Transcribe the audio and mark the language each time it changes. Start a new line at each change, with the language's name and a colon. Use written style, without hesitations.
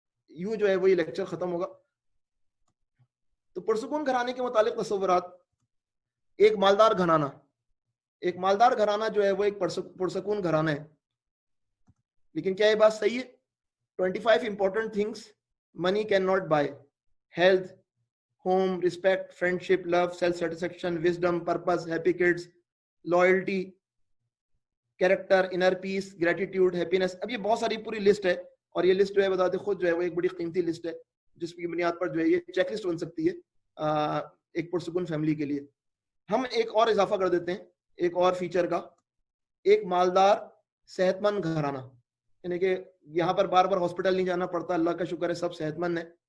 Urdu: یوں جو ہے وہ یہ لیکچر ختم ہوگا. تو پرسکون گھرانے کے متعلق تصورات. ایک مالدار گھرانہ, ایک مالدار گھرانہ جو ہے وہ ایک پرسکون گھرانہ ہے. لیکن کیا یہ بات صحیح ہے؟
English: 25 important things money cannot buy: health, home, respect, friendship, love, self-satisfaction, wisdom, purpose, happy kids, loyalty, character, inner peace, gratitude, happiness.
Urdu: اب یہ بہت ساری پوری لسٹ ہے, اور یہ لسٹ جو ہے بتاتے خود جو ہے وہ ایک بڑی قیمتی لسٹ ہے, جس کی بنیاد پر جو ہے یہ چیک لسٹ بن سکتی ہے ایک پرسکون فیملی کے لیے. ہم ایک اور اضافہ کر دیتے ہیں ایک اور فیچر کا, ایک مالدار صحت مند گھرانہ. یعنی کہ یہاں پر بار بار ہاسپٹل نہیں جانا پڑتا, اللہ کا شکر ہے سب صحت مند ہیں.